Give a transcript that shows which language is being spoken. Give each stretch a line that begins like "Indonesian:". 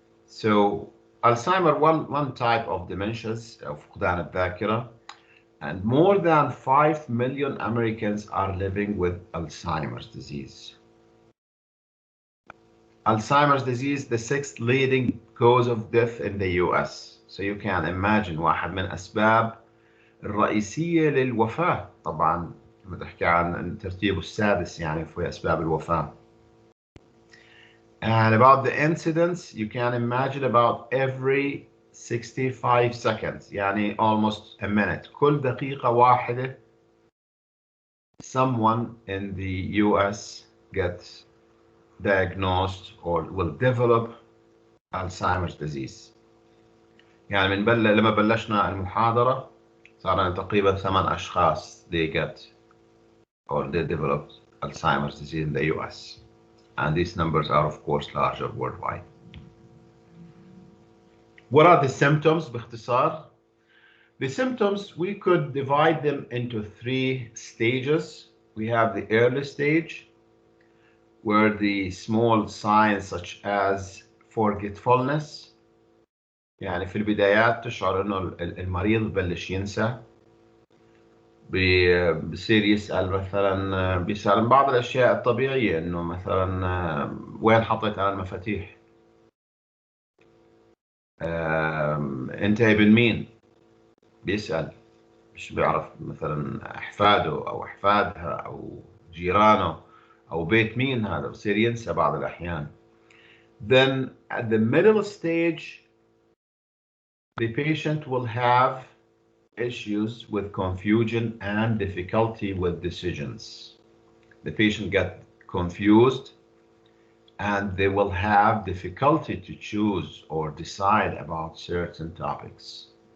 English: So Alzheimer, one type of dementias of
Arabic: فقدان الذاكرة,
English: and more than 5 million Americans are living with Alzheimer's disease. Alzheimer's disease, the 6th leading cause of death in the US. So you can imagine
Arabic: واحد من أسباب الرئيسية للوفاة طبعا لما تحكي عن ترتيبه السادس يعني في أسباب الوفاة.
English: And about the incidence, you can imagine about every 65 seconds, يعني almost a minute.
Arabic: كل دقيقة واحدة
English: someone in the US gets diagnosed or will develop Alzheimer's disease.
Arabic: يعني لما بلشنا المحاضرة صار تقريبا 8 أشخاص
English: they get or they developed Alzheimer's disease in the US. And these numbers are of course larger worldwide. What are the symptoms باختصار? The symptoms, we could divide them into 3 stages. We have the early stage, where the small signs such as forgetfulness,
Arabic: يعني في البدايات تشعر انه المريض ببلش ينسى، بصير يسأل مثلا، بيسأل بعض الاشياء الطبيعية، انه مثلا وين حطيت انا المفاتيح، انت ابن مين، بيسأل، مش بيعرف مثلا احفاده او احفادها او جيرانه او بيت مين هذا، بصير ينسى بعض الاحيان.
English: Then at the middle stage, the patient will have issues with confusion and difficulty with decisions. The patient gets confused and they will have difficulty to choose or decide about certain topics.